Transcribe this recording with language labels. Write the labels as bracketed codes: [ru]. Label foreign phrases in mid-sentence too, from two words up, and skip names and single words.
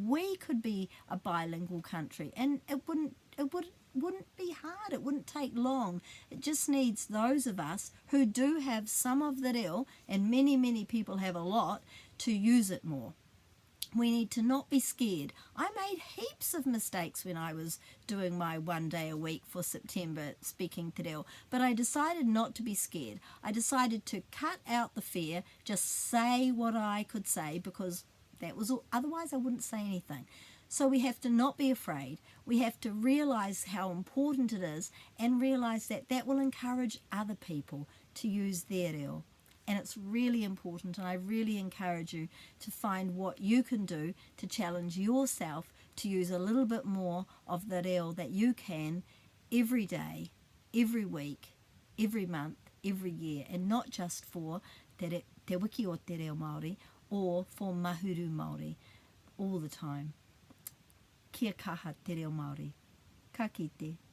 [en] We could be a bilingual country, and it wouldn't be hard, it wouldn't take long. It just needs those of us who do have some of the reo, and many people have a lot, to use it more. We need to not be scared. I made heaps of mistakes when I was doing my 1 day a week for September speaking [mi] te reo, [en] but I decided not to be scared. I decided to cut out the fear, just say what I could say, because that was all, otherwise I wouldn't say anything. So we have to not be afraid. We have to realise how important it is, and realise that that will encourage other people to use their reo. And it's really important, and I really encourage you to find what you can do to challenge yourself to use a little bit more of the reo that you can every day, every week, every month, every year, and not just for [mi] te wiki o te reo Māori [en] or for [mi] Mahuru Māori [en] all the time. [mi] kia kaha te reo Māori. Ka kite.